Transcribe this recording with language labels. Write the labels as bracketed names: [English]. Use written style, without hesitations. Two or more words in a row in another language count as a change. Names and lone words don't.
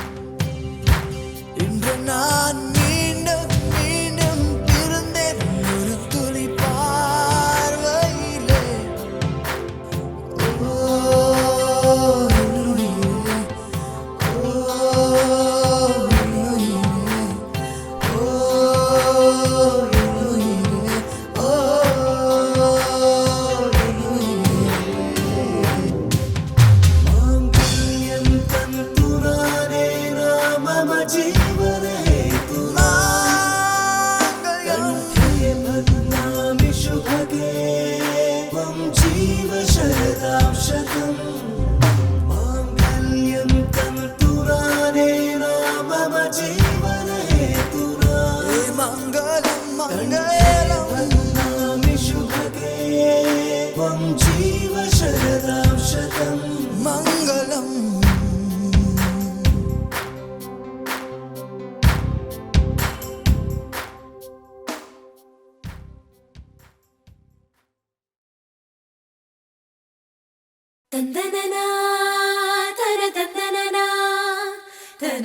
[Tamil] இன்று நான் மீண்டும் மீண்டும் பிறந்தேன் ஒரு துளி பார்வையிலே ஓ என்னுயிரே, ஓ என்னுயிரே, ஓ என்னுயிரே, ஓ என்னுயிரே. [Sanskrit] मांगल्यं तन्तुनाने नाम मम जीवने कंठे बध्नामि शुभगे त्वं जीव शरदां शतम् मांगल्यं तन्तुनाने नाम मम जीवने मङ्गलं मङ्गलं बध्नामि शुभगे त्वं जीव शरदां शतम् मङ्गलम् தந்தனனா தன தந்தனனா தன